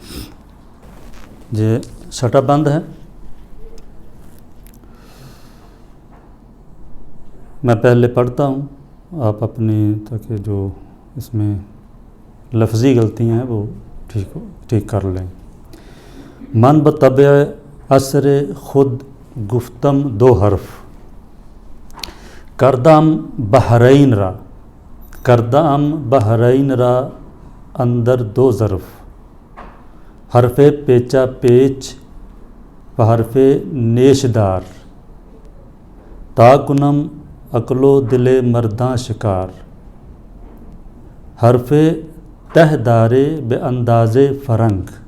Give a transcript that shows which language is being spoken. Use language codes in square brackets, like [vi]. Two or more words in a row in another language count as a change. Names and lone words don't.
[ur] یہ چھٹا بند ہے۔ میں پہلے پڑھتا ہوں، آپ اپنی تاکہ جو اس میں لفظی غلطیاں ہیں وہ ٹھیک کر لیں۔ [fa] من بطبع اثر خود گفتم دو حرف، کردم بحرین را اندر دو ظرف، حرف پیچا پیچ و حرف نیشدار، تا کنم عقل و دل مرداں شکار، حرف تہ دارے بے انداز فرنگ،